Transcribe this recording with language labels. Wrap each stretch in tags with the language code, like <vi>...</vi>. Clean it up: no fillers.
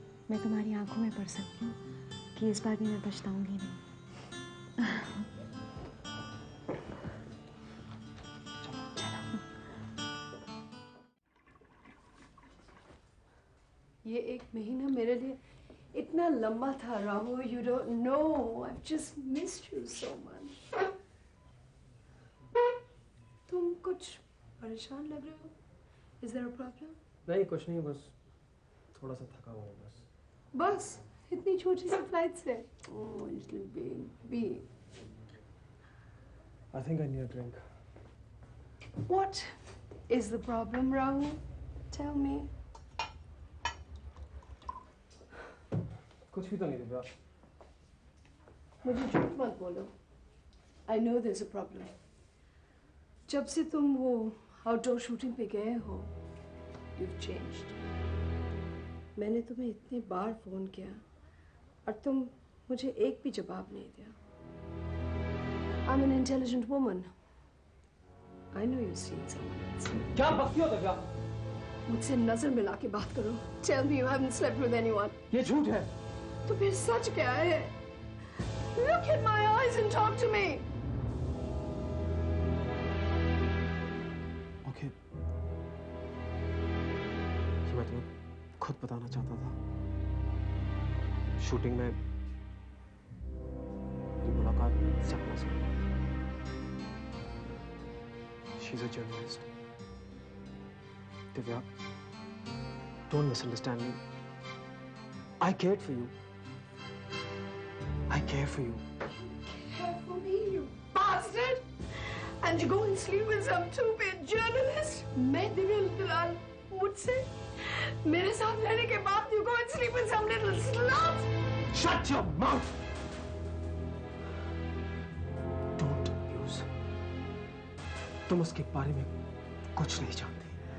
<hi>मैं तुम्हारी आंखों में पढ़ सकती हूँ कि इस बार भी मैं पछताऊंगी नहीं। ये 1 महीना मेरे लिए इतना लंबा था Rahul.</hi> <en>You don't know, I've just missed you so much.</en> <hi>तुम कुछ परेशान लग रहे हो?</hi> <en>Is there a problem?</en> <hi>नहीं कुछ नहीं, बस थोड़ा सा थका हुआ हूँ बस। बस इतनी छोटी सी फ्लाइट से?</hi> <en>Oh little baby. I think I need a drink. What is the problem, Rahul? Tell me.</en> <hi>कुछ भी तो नहीं दिव्या। मुझे झूठ मत बोलो।</hi> <en>I know there's a problem.</en> <hi>जब से तुम वो आउटडोर शूटिंग पे गए हो,</hi> <en>you've changed.</en> <hi>मैंने तुम्हें इतनी बार फोन किया और तुम मुझे एक भी जवाब नहीं दिया।</hi> <en>I'm an intelligent woman. I know you've seen someone else.</en> <hi>क्या बकती हो दिव्या? मुझसे नजर मिला के बात करो।</hi> <en>Tell me you haven't slept with anyone.</en> <hi>ये झूठ है। तो फिर सच क्या है?</hi> <en>Look in my eyes and talk to me. Okay.</en> <hi>ये मैं तुम्हें खुद बताना चाहता था। शूटिंग में मेरी मुलाकात सपना से।</hi> <en>She's a journalist. Divya, don't misunderstand me. I cared for you. I care for you. Care for me, you bastard! And you go and sleep with some two-bit journalist?</en> <hi>मैं दिव्या दलाल मुझसे मेरे साथ रहने के बाद</hi> <en>you go and sleep with some little slut? Shut your mouth! Don't use.</en> <hi>तुम उसके बारे में कुछ नहीं जानते।</hi>